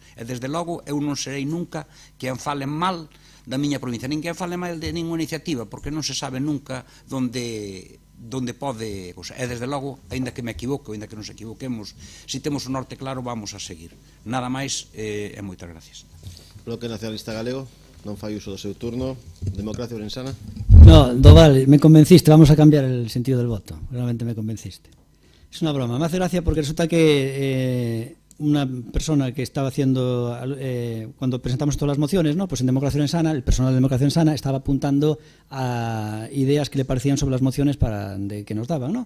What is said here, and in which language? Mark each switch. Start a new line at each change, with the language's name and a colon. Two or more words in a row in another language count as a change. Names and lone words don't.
Galician: E, desde logo, eu non serei nunca quen fale mal da miña provincia, nin que fale mal de ninguna iniciativa, porque non se sabe nunca donde pode... E, desde logo, aínda que me equivoque, aínda que nos equivoquemos, se temos o norte claro, vamos a seguir. Nada máis, e moitas gracias. Bloque Nacionalista Galego, non fai uso do seu turno. Democracia Ourensana.
Spanish: No, Doval, me convenciste, vamos a cambiar el sentido del voto. Realmente me convenciste. Es una broma, me hace gracia porque resulta que una persona que estaba haciendo, cuando presentamos todas las mociones, ¿no? Pues en Democracia Sana, el personal de Democracia Sana estaba apuntando a ideas que le parecían sobre las mociones que nos daban, ¿no?